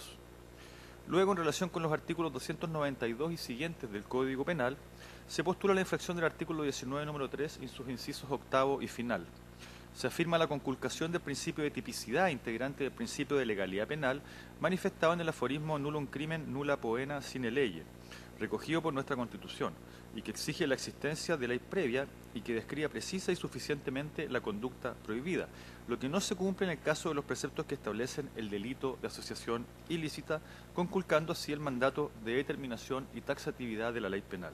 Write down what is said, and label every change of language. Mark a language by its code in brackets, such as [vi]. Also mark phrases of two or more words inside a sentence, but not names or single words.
[es] Luego, en relación con los artículos 292 y siguientes del Código Penal, se postula la infracción del artículo 19, número 3, en sus incisos octavo y final. Se afirma la conculcación del principio de tipicidad integrante del principio de legalidad penal, manifestado en el aforismo [la] nullum crimen nulla poena sine lege, [es] recogido por nuestra Constitución, y que exige la existencia de ley previa y que describa precisa y suficientemente la conducta prohibida, lo que no se cumple en el caso de los preceptos que establecen el delito de asociación ilícita, conculcando así el mandato de determinación y taxatividad de la ley penal.